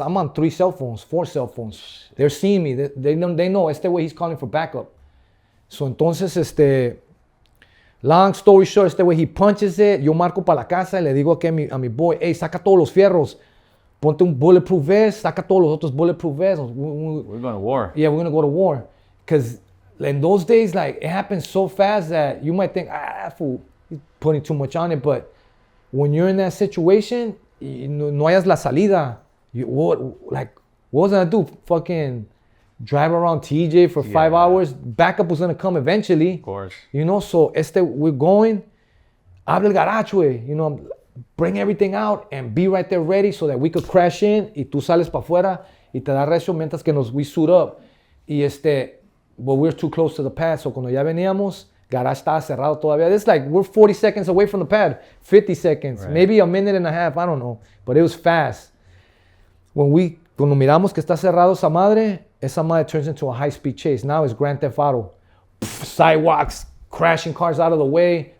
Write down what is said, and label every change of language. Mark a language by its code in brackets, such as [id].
[en] I'm on 4 cell phones. They're seeing me. They know way he's calling for backup. So entonces, long story short, way he punches it. [es] Yo marco para la casa y le digo aquí a mi boy, hey, saca todos los fierros. Ponte un bulletproof vest, saca todos los otros bulletproof vests. [en] We're going to war. Yeah, we're going to go to war. Because in those days, like, it happens so fast that you might think, fool, he's putting too much on it. But when you're in that situation, no hayas la salida. What was I going to do? Fucking drive around TJ for 5 hours? Backup was going to come eventually. Of course. You know, so we're going. Abre el garage, güey. You know, bring everything out and be right there ready so that we could crash in y tú sales para afuera y te da recio mientras que we suit up. Y but we're too close to the pad, so cuando ya veníamos, garage estaba cerrado todavía. It's like we're 40 seconds away from the pad, 50 seconds, right. Maybe a minute and a half, I don't know, but it was fast. [es] Cuando miramos que está cerrado esa madre turns into a high-speed chase. [en] Now it's Grand Theft Auto. Sidewalks, crashing cars out of the way.